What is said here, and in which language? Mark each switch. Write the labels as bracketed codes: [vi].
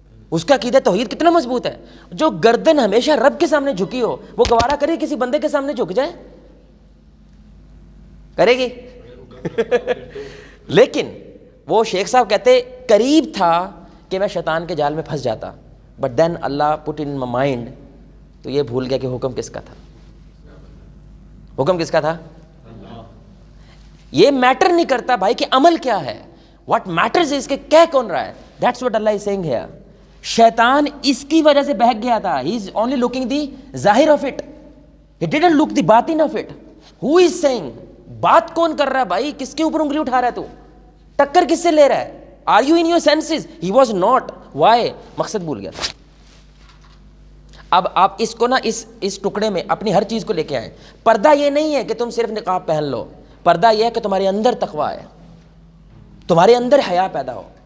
[ur] اس کا عقیدہ توحید کتنا مضبوط ہے. جو گردن ہمیشہ رب کے سامنے جھکی ہو, وہ گوارا کرے کسی بندے کے سامنے جھک جائے؟ کرے گی؟ لیکن وہ شیخ صاحب کہتے قریب تھا کہ میں شیطان کے جال میں پھنس جاتا, [en] but then Allah put in my mind, [ur] تو یہ بھول گیا کہ حکم کس کا تھا. حکم کس کا تھا؟ یہ میٹر نہیں کرتا بھائی کہ عمل کیا ہے. [en] what matters is [ur] کہ کہہ کون رہا ہے. [en] That's what Allah is saying here. [ur] شیطان اس کی وجہ سے بہک گیا تھا. [en] He is only looking the ظاہر of it, he didn't look the باطن of it. Who is seeing, [ur] بات کون کر رہا ہے بھائی, کس کے اوپر انگلی اٹھا رہا ہے تو, ٹکر کس سے لے رہا ہے؟ [en] Are you in your senses? He was not. [ur] Y? مقصد بھول گیا تھا. اب آپ اس کو نا اس ٹکڑے میں اپنی ہر چیز کو لے کے آئیں. پردہ یہ نہیں ہے کہ تم صرف نقاب پہن لو, پردہ یہ ہے کہ تمہارے اندر تقویٰ ہے, تمہارے اندر حیا پیدا ہو.